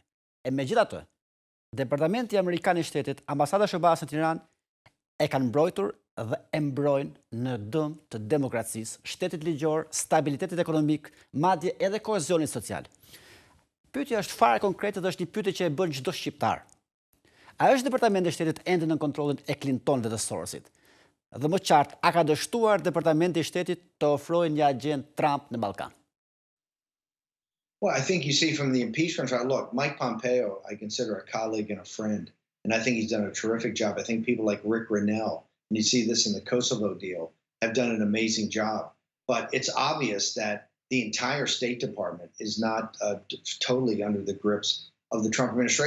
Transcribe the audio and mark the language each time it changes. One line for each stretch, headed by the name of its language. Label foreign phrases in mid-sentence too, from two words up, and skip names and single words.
Albanian: E megjithatë, Departamenti Amerikan I Shtetit, Ambasada e SBA-s në Tiranë e kanë mbrojtur dhe e mbrojnë në dëm të demokracisë, shtetit ligjor, stabilitetit ekonomik, madje edhe kohezionit social. Pyetja është fare konkrete dhe është një pyetje që e bën çdo shqiptar. A është Departamenti I Shtetit ende në kontrollin e Clinton dhe të Sorosit? Dhe më qartë, a ka dështuar Departamenti I Shtetit të ofrojë një agjent Trump në Ballkan?
English: Well, I think you see from the impeachment trial, look, Mike Pompeo, I consider a colleague and a friend, and I think he's done a terrific job. I think people like Rick Grinnell, and you see this in the Kosovo deal, have done an amazing job. But it's obvious that the entire State Department is not totally under the grips of the Trump administration.